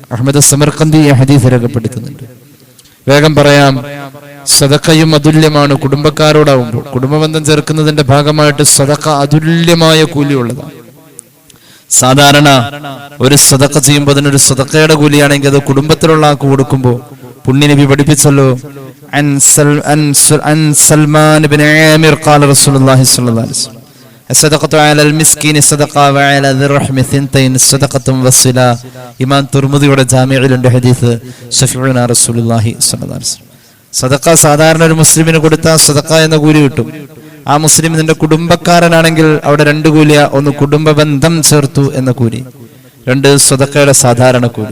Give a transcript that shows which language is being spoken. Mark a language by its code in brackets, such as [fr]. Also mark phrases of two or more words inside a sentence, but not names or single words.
[ml] അഹ്മദ് സമർഖന്ദി ഈ ഹദീസ് രേഖപ്പെടുത്തുന്നുണ്ട്. വേഗം പറയാം, സദഖയും അതുല്യമാണ് കുടുംബക്കാരോടാവുമ്പോൾ. കുടുംബബന്ധം ചേർക്കുന്നതിന്റെ ഭാഗമായിട്ട് സദഖ അതുല്യമായ കൂലിയുള്ളതാണ്. സാധാരണ ഒരു സദഖ ചെയ്യുമ്പോൾ അതിനൊരു സദഖയുടെ കൂലിയാണെങ്കിൽ അത് കുടുംബത്തിലുള്ള ആൾക്ക് കൊടുക്കുമ്പോൾ പുണ്യ നബി പഠിപ്പിച്ചല്ലോ, [ar] عن سلمان بن عامر قال رسول الله صلى الله عليه وسلم الصدقة على المسكين صدقة وعلى ذي الرحم ثنتين صدقة والصلة. [ml] ഇമാം തുർമുദിയുടെ ജാമിഇലുണ്ട് ഹദീസ് [ar] شفيعنا رسول الله صلى الله عليه وسلم. [ml] സദഖ സാധാരണ ഒരു മുസ്ലിമിന് കൊടുത്താൽ സദഖ എന്ന കൂലി കിട്ടും. ആ മുസ്ലിം നിന്റെ കുടുംബക്കാരനാണെങ്കിൽ അവിടെ 2 കൂലിയ, ഒന്ന് കുടുംബ ബന്ധം ചേർത്തു എന്ന കൂലി, 2 സദഖയുടെ സാധാരണ കൂലി.